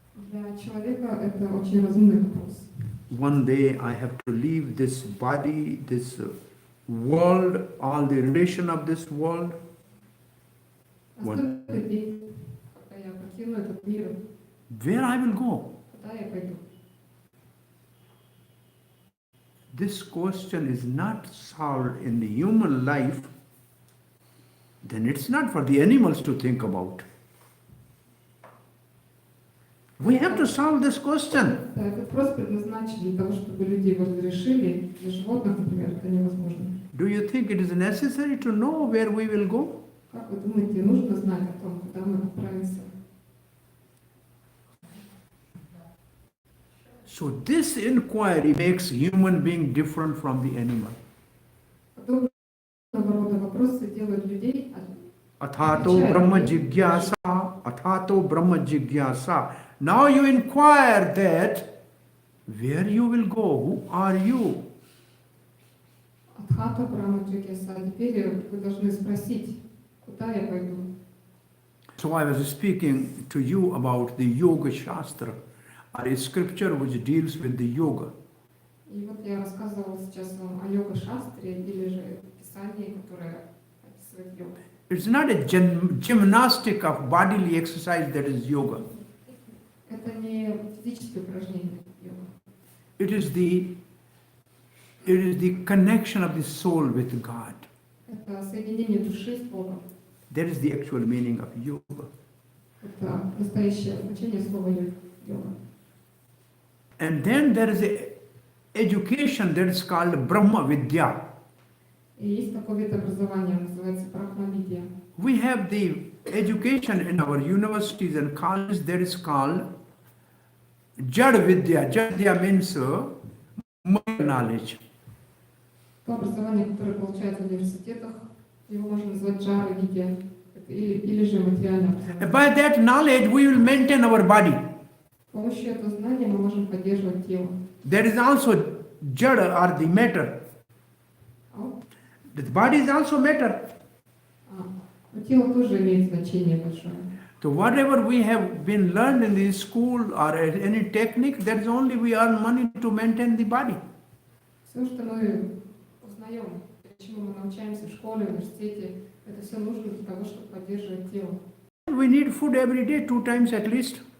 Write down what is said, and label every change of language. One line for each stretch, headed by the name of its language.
Russian: Для человека это очень разумный вопрос.
English: One day I have to leave this body, this world, all the relation of this world.
Russian: Настолько день, когда я покину этот мир,
English: Where I will go?
Russian: куда я пойду?
English: This question is not solved in the human life, then it's not for the animals to think about. We have to solve this question.
Russian: Да, этот вопрос предназначен для того, чтобы люди его разрешили. Для животных, например, это невозможно.
English: Do you think it is necessary to know where we will go?
Russian: Как вы думаете, нужно знать о том, куда мы отправимся?
English: So this inquiry makes human being different from the animal.
Russian: Подобного рода вопросы делают людей
Sanskrit: Athato Brahma Jigyasa, Athato Brahma Jigyasa.
English: Now you inquire that where you will go, who are you?
Sanskrit: Адхата Брахма Джигьяса.
Russian: Теперь вы должны спросить, куда я пойду?
English: So I was speaking to you about the Yoga Shastra, or a scripture which deals with the yoga.
Russian: И вот я рассказывала сейчас вам о йога-шастре, или же писании, которое описывает йогу.
English: It's not a gymnastic of bodily exercise that is yoga.
Russian: Это не физическое упражнение йога.
English: It is the connection of the soul with God.
Russian: Это соединение души с Богом.
English: That is the actual meaning of yoga.
Russian: Это настоящее значение слова йога.
English: And then there is a education that is called Brahma Vidya.
Russian: И есть такой вид образования, называется Брахмавидья.
English: We have the education in our universities and colleges that is called Jad Vidya. Jad Vidya means knowledge.
Russian: То образование, которое получается в университетах, его можно назвать джара-видья, или же материальное образование.
English: By that knowledge we will maintain our body.
Russian: С помощью этого знания мы можем поддерживать тело.
English: There is also Jada or the matter. The body is also matter.
Russian: Но тело тоже имеет значение большое.
English: So whatever we have been learned in the school or any technique, that is only we earn money to maintain the body.
Russian: Все, что мы узнаем, чему мы научаемся в школе, в университете, это все нужно для того, чтобы поддерживать тело.
English: We need food every day, 2 times at least,